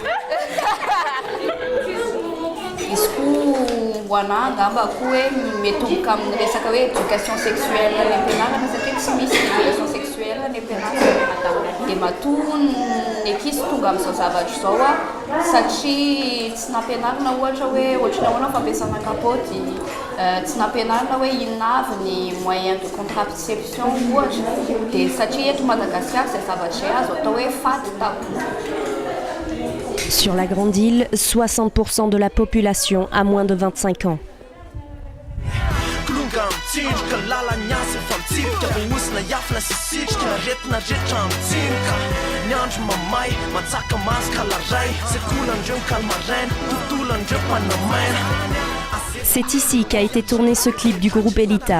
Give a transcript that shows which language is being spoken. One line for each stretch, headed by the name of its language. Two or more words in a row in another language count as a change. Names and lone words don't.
French: Éducation sexuelle
Malagasy: dia matony ny ankizy tonga amin'izao zavatra izao satria tsy nampianarina ohatra hoe ohatrany ahoana fampiasana kapoty, tsy nampianarina hoe inona avy ny
French: moyen de contraception
Malagasy: ohatra, dia satria eto Madagascar izay zavatra izay azo atao hoe faty tabou.
French: Sur la grande île, 60% de la population a moins de 25 ans. C'est ici qu'a été tourné ce clip du groupe Elita.